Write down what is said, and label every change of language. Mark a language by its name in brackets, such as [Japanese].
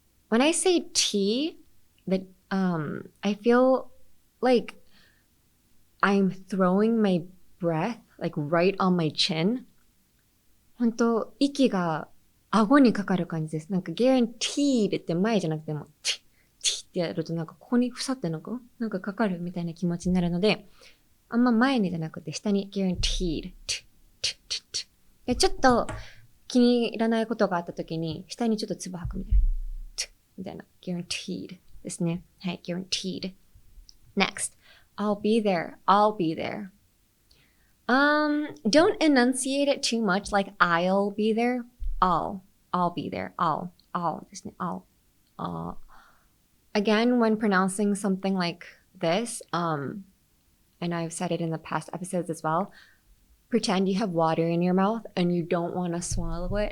[English] When I say T, I feel like I'm throwing my breath like right on my chin. [Japanese] 本当息が顎にかかる感じです。なんか guaranteed って前じゃなくても T ってやるとなんかここにふさってなんかかかるみたいな気持ちになるので、あんま前にじゃなくて下に guaranteed。ちょっと気に入らないことがあったときに下にちょっと唾吐くみたいな guaranteed ですね。 [English] はい、guaranteed. Next, I'll be there. Don't enunciate it too much like I'll be there. I'll be there. I'll [Japanese] ですね。 [English] I'll. Again, when pronouncing something like this, and I've said it in the past episodes as well, pretend you have water in your mouth and you don't want to swallow it.